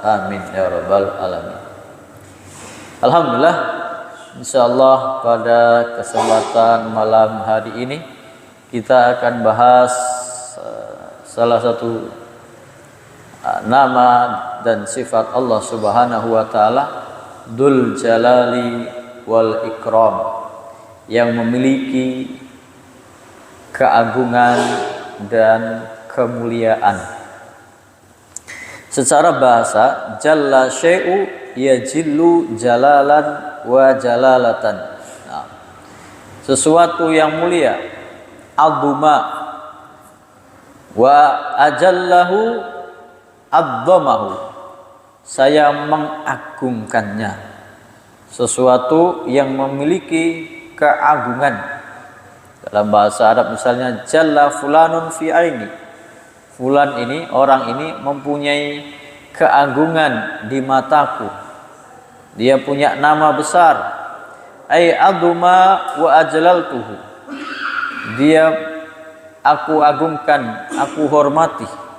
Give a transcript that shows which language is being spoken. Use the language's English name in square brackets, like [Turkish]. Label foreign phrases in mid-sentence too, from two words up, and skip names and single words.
[Arabic] آمين يا رب العالمين. [Indonesian] Alhamdulillah, insyaallah pada kesempatan malam hari ini kita akan bahas salah satu nama dan sifat Allah [Arabic] سبحانه وتعالى, [Indonesian] Dzul Jalali wal Ikram, yang memiliki keagungan dan kemuliaan. Secara bahasa, [Arabic] جل الشيء يجل جلالا وجلالة. [Indonesian] Nah, sesuatu yang mulia, [Arabic] عظم، وأجله عظمه, [Indonesian] saya mengagungkannya. Sesuatu yang memiliki keagungan. Dalam bahasa Arab misalnya, [Arabic] جل فلان في عيني, [Indonesian] fulan ini, orang ini mempunyai keagungan di mataku, dia punya nama besar. [Arabic] أي عظم وأجللته, [Indonesian] dia aku agungkan, aku hormati.